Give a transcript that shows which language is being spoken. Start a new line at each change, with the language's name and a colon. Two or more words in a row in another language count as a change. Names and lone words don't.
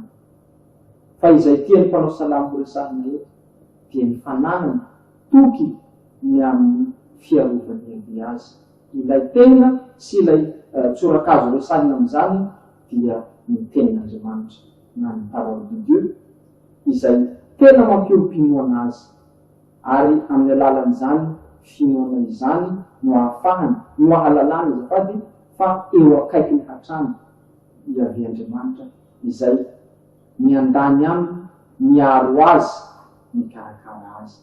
Malagasy: Fa izay tiany mpanao salamo resahina eto dia ny fananany toky ny amin'ny fiarovany avy azy. Ilay tena sy ilay tsorakazo resahina amin'izany dia ny tenin'Andriamanitra na ny
French: parole de Dieu
Malagasy: izay tena mampiolo-pinoana azy, ary amin'ny alalan'izany finoana izany no ahafahany no ahalalany azafady fa eo akaikiny hatrany iavy Andriamanitra izay miandany aminy, miaro azy, mikarakara azy.